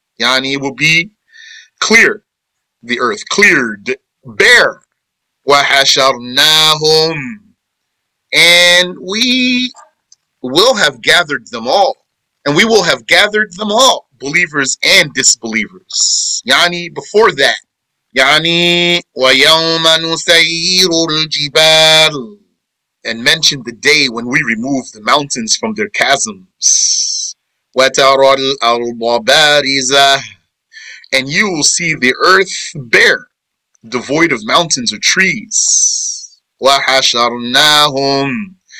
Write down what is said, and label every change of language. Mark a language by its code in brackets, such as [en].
[en] Yani, it will be clear, the earth cleared, bare. [ar] وَحَشَرْنَاهُمْ. [en] And we will have gathered them all. And we will have gathered them all, believers and disbelievers. Yani, before that. [ar] Yani, وَيَوْمَ نُسَيِّرُ الْجِبَالِ. [en] And mention the day when we remove the mountains from their chasms. [ar] وَتَرَى الْأَرْضَ بَارِزَةً. [en] And you will see the earth bare, devoid of mountains or trees. [ar] وَحَشَرْنَاهُمْ.